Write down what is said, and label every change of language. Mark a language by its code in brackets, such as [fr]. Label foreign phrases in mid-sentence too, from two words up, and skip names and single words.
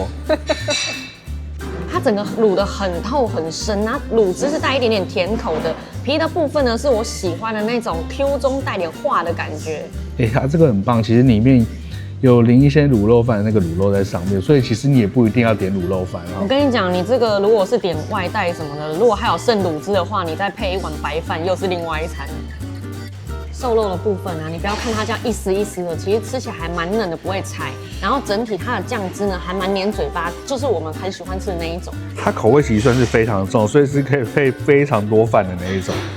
[zh] 它整個滷得很透很深，那滷汁是帶一點點甜口的，皮的部分呢是我喜歡的那種 Q 中帶點化的感覺。它這個很棒，其實裡面有淋一些滷肉飯的那個滷肉在上面，所以其實你也不一定要點滷肉飯啊。我跟你講，你這個如果是點外帶什麼的，如果還有剩滷汁的話，你再配一碗白飯，又是另外一餐。瘦肉的部分啊，你不要看它這樣一絲一絲的，其實吃起来還蠻嫩的，不會柴。然後整體它的醬汁呢，還蠻黏嘴巴，就是我們很喜歡吃的那一種。它口味其實算是非常重，所以是可以配非常多飯的那一種。